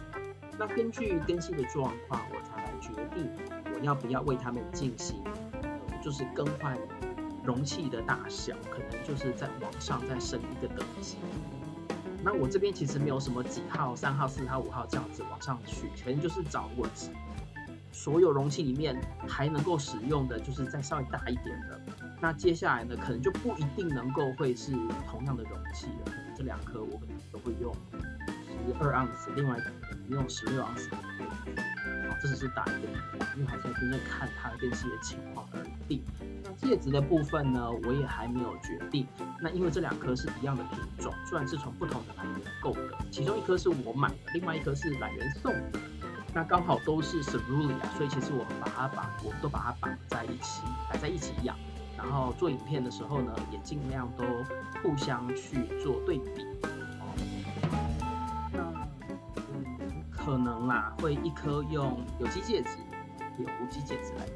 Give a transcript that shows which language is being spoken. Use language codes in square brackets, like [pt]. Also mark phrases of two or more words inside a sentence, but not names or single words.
[zh] 那根據根系的狀況，我才來決定我要不要為他們進行，就是更換容器的大小，可能就是在往上再升一個等級。那我這邊其實沒有什麼幾號、3號、4號、5號這樣子往上去，可能就是找我所有容器裡面還能夠使用的就是再稍微大一點的。那接下來呢，可能就不一定能夠会是同樣的容器了。可能這2顆我可能都會用12盎司，另外一個可能用16盎司的杯子。這只是大一點，因為還是要真正看它的更細的情況而定。那介質的部分呢，我也還沒有決定。那因為這2顆是一樣的品種，雖然是從不同的来源購的，其中1顆是我買的，另外1顆是來源送的。那剛好都是 Cerulean，所以其實我們都把它綁在一起，擺在一起養。然後做影片的時候呢，也盡量都互相去做對比。可能啦，會1顆用有機介質，有無機介質來養。